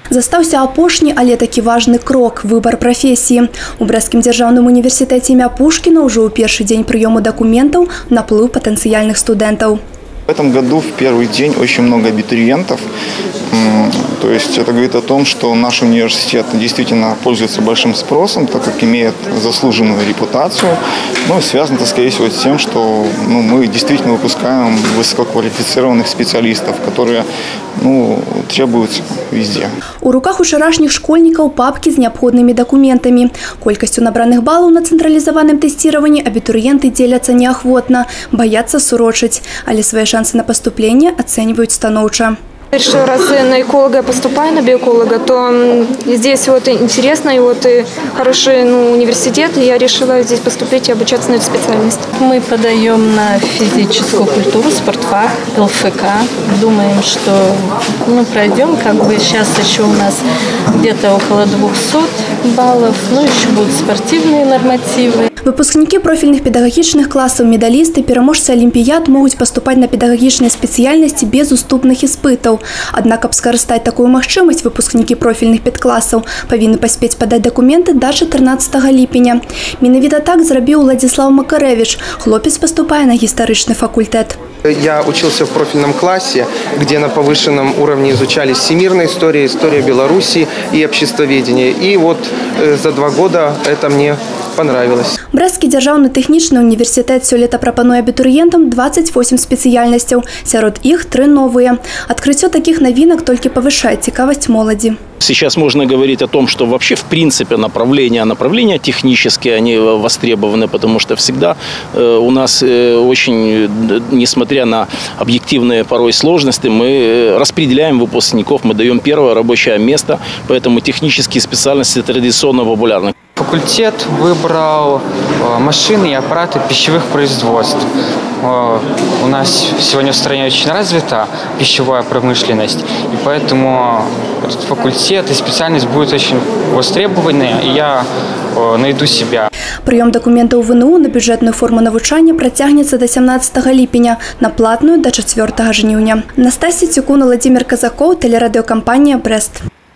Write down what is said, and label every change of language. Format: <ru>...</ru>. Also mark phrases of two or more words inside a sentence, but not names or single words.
<be>Застаўся апошні, але такі важны крок – выбор профессии. У Брестскім дзяржаўным універсітэце імя Пушкіна уже ў першы дзень прыёму документов наплыў</be> <ru>потенциальных студентов. В этом году в первый день очень много абитуриентов. То есть это говорит о том, что наш университет действительно пользуется большим спросом, так как имеет заслуженную репутацию. Ну, связано это, скорее всего, с тем, что мы действительно выпускаем высококвалифицированных специалистов, которые требуются везде.</ru> <be>У руках учарашніх школьнікаў папкі з неабходнымі дакументамі. Колькасцю набраных балаў на цэнтралізаваным тэсціраванні абітурыенты дзеляцца неахвотна, баяцца сурочыць, але свае шансы на паступленне ацэньваюць станоўча.</be> <ru>Что раз на эколога поступаю, на биоэколога, то здесь интересно и хороший университет, и я решила здесь поступить и обучаться на эту специальность. Мы подаем на физическую культуру, спортфак, ЛФК. Думаем, что пройдем, сейчас еще у нас где-то около 200 баллов, еще будут спортивные нормативы.</ru> <be>Выпускнікі профільных педагагічных класаў, медалісты, пераможцы алімпіяд могуць паступаць на педагагічныя спецыяльнасці без уступных іспытаў. Аднак, каб скарыстаць такую магчымасць, выпускнікі профільных педкласаў павінны паспець падаць дакументы да 14 ліпеня. Менавіта так зрабіў Владзіслаў Макарэвіч. Хлопец паступае на гістарычны факультэт.</be> <ru>Я учился в профильном классе, где на повышенном уровне изучались всемирная история, история Беларуси и обществоведение. И за 2 года это мне понравилось.</ru> <be>Брестский дзяржаўны тэхнічны універсітэт сёлета прапануе абітурыентам 28 спецыяльнасцяў. Сярод іх 3 новыя.</be> <ru>Открытие таких новинок только повышает</ru> <be>цікавасць моладзі.</be> <ru>Сейчас можно говорить о том, что вообще в принципе направления технические, они востребованы, потому что всегда у нас очень, несмотря на объективные порой сложности, мы распределяем выпускников, мы даем первое рабочее место, поэтому технические специальности традиционно популярны. Факультет выбрал машины и аппараты пищевых производств. У нас сегодня в стране очень развита пищевая промышленность, и поэтому этот факультет и специальность будут очень востребованы, и я найду себя.</ru> <be>Прыём дакументаў ВНУ на бюджэтную форму навучання працягнецца до 17 ліпеня, на платную до 4 жніўня.</be> <ru>Настасья Цюкун, Владимир Казаков, телерадиокомпания «Брест».</ru>